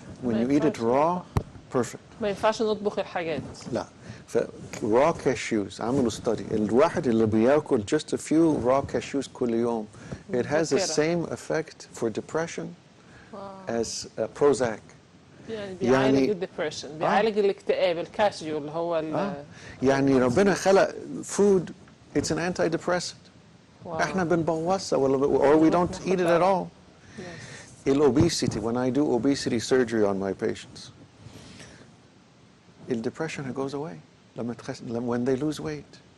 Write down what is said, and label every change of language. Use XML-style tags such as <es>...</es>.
<en>When you eat it raw, perfect.</en> <ar>ما ينفعش نطبخ الحاجات. لا.</ar> <en>raw cashews</en> <ar>عملوا</ar> <en>study.</en> <ar>الواحد اللي بياكل</ar> <en>just a few raw cashews</en> <ar>كل يوم,</ar> <en>it has the same effect for depression as Prozac.</en> <ar>يعني بيعالج الديبريشن، بيعالج الاكتئاب. الكاشيو اللي هو يعني ربنا خلق</ar> <en>food, it's an antidepressant.</en> <ar>احنا بنبوظها</ar> <en>or we don't eat it at all. Obesity, when I do obesity surgery on my patients, depression goes away when they lose weight.</en>